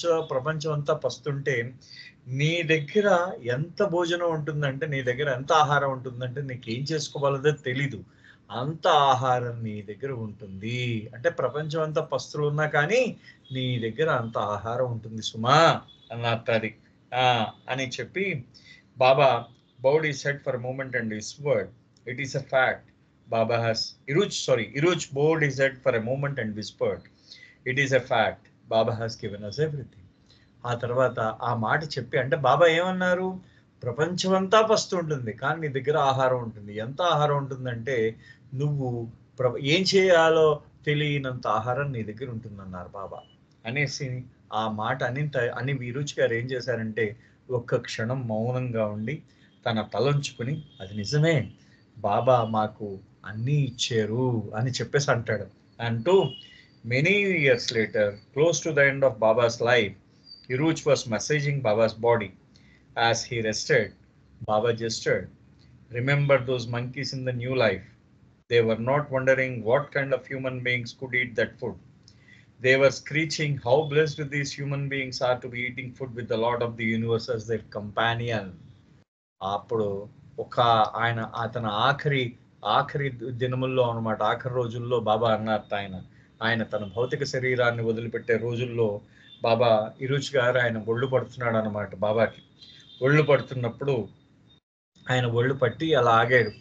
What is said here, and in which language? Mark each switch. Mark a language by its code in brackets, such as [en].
[te] ప్రపంచం అంతా పస్తుంటే నీ దగ్గర ఎంత భోజనం ఉంటుందంటే, నీ దగ్గర ఎంత ఆహారం ఉంటుందంటే నీకేం చేసుకోవాలదో తెలీదు. అంత ఆహారం నీ దగ్గర ఉంటుంది. అంటే ప్రపంచం అంతా పస్తులు ఉన్నా కానీ నీ దగ్గర అంత ఆహారం ఉంటుంది సుమా అన్నది. అని చెప్పి బాబా [en] bowed his head for a moment and whispered, "It is a fact. Baba has Iruj bowed his head for a moment and whispered, "It is a fact. Baba has given us everything." [te] ఆ తర్వాత ఆ మాట చెప్పి అంటే బాబా ఏమన్నారు? ప్రపంచమంతా పస్తుంటుంది. కానీ నీ దగ్గర ఆహారం ఉంటుంది. ఎంత ఆహారం ఉంటుందంటే నువ్వు ఏం చేయాలో తెలియనంత ఆహారం నీ దగ్గర ఉంటుందన్నారు బాబా. అనేసి ఆ మాట అని విరుచి గారు ఏం చేశారంటే ఒక్క క్షణం మౌనంగా ఉండి తన తలంచుకుని అది నిజమే బాబా మాకు అన్నీ ఇచ్చారు అని చెప్పేసి అంటాడు. [en] అంటూ many years later close to the end of Baba's life, Iruj was massaging Baba's body. As he rested, Baba gestured, "Remember those monkeys in the new life. They were not wondering what kind of human beings could eat that food. They were screeching how blessed these human beings are to be eating food with the Lord of the universe as their companion." [te] అప్పుడు అతను ఆఖరి దినముల్లో అన్నమాట, ఆఖరి రోజుల్లో బాబా అన్నారు ఆయన తన భౌతిక శరీరాన్ని వదిలిపెట్టే రోజుల్లో బాబా ఇరుచి గారు ఆయన ఒళ్ళు పడుతున్నాడు అనమాట. బాబాకి ఒళ్ళు పడుతున్నప్పుడు ఆయన ఒళ్ళు పట్టి అలా ఆగాడు.